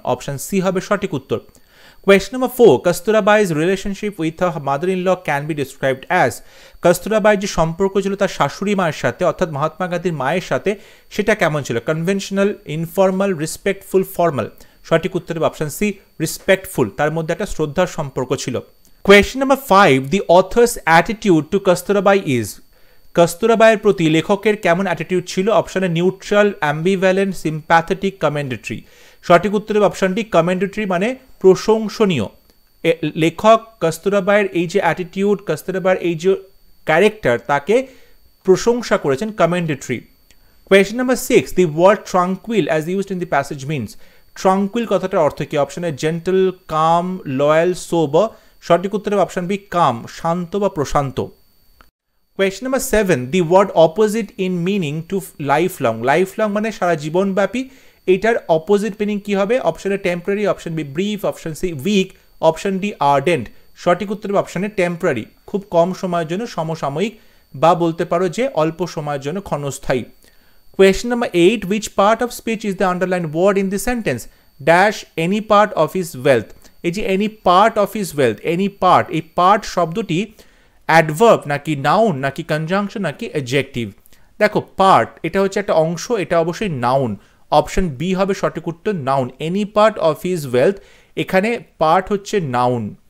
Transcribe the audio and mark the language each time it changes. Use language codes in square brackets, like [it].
[bn] Option C হবে সঠিক উত্তর। [en] question number 4, Kasturbai's relationship with her mother in law can be described as, [bn] কস্তুরাবাইর যে সম্পর্ক ছিল তার শাশুড়ি মায়ের সাথে অর্থাৎ মহাত্মা গান্ধীর মায়ের সাথে সেটা কেমন ছিল? [en] Conventional, informal, respectful, formal. [bn] সঠিক উত্তর হবে অপশন সি, রেসপেক্টফুল, তার মধ্যে একটা শ্রদ্ধার সম্পর্ক ছিল। [en] Question number 5, the author's attitude to Kasturabai is, [bn] কস্তুরাবাইয়ের প্রতি লেখকের কেমন অ্যাটিটিউড ছিল? অপশনে [en] Neutral, ambivalent, sympathetic, commendatory. [bn] সঠিক উত্তরে অপশনটি কমেন্ডেটরি, মানে প্রশংসনীয়। লেখক কস্তুরবার এই যে অ্যাটিটিউড, কস্তুরবার এই যে ক্যারেক্টার, তাকে প্রশংসা করেছেন, কমেন্ডেটরি। [en] Question number 6, the word tranquil as used in the passage means. Tranquil [bn] কথাটার অর্থ কি? [en] Option A gentle, calm, loyal, sober. [bn] সঠিক উত্তর হবে অপশন বি কাম, শান্ত বা প্রশান্ত। [en] Question number 7, the word opposite in meaning to life long. [bn] Life long মানে সারা জীবনব্যাপী, এইটার opposite meaning কি হবে? [en] Option A temporary, option B brief, option C weak, option D ardent. [bn] সঠিক উত্তর হবে অপশন এ টেম্পোরারি, খুব কম সময়ের জন্য, সমসাময়িক, বা বলতে পারো যে অল্প সময়ের জন্য, ক্ষণস্থায়ী। [en] Question number 8, which part of speech is the underlined word in the sentence? Dash any part of his wealth. [bn] এই যে [en] any part of his wealth, any part, [bn] এই part শব্দটি অ্যাডভার্ব নাকি নাউন নাকি কনজাংশন নাকি অ্যাডজেক্টিভ? দেখো part এটা হচ্ছে একটা অংশ, এটা অবশ্যই নাউন, অপশন বি হবে সঠিক উত্তর, noun. [en] any part of his wealth, [bn] এখানে পার্ট হচ্ছে নাউন।